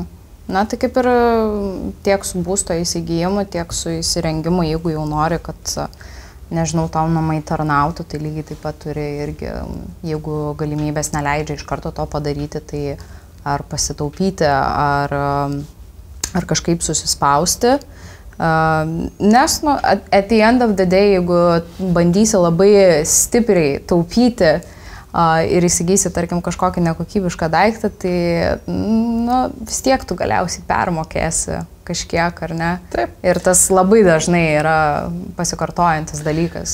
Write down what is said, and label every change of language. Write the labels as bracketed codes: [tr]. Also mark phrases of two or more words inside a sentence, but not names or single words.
[lt] Na, tai kaip ir tiek su būsto įsigijimu, tiek su įsirengimu, jeigu jau nori, kad, nežinau, tau namai tarnautų, tai lygiai taip pat turi irgi, jeigu galimybės neleidžia iš karto to padaryti, tai ar pasitaupyti, ar kažkaip susispausti. Nes, [en] at the end of the day, [lt] jeigu bandysi labai stipriai taupyti ir įsigysi, tarkim, kažkokį nekokybišką daiktą, tai vis tiek tu galiausiai permokėsi kažkiek, ar ne? Taip. Ir tas labai dažnai yra pasikartojantis dalykas.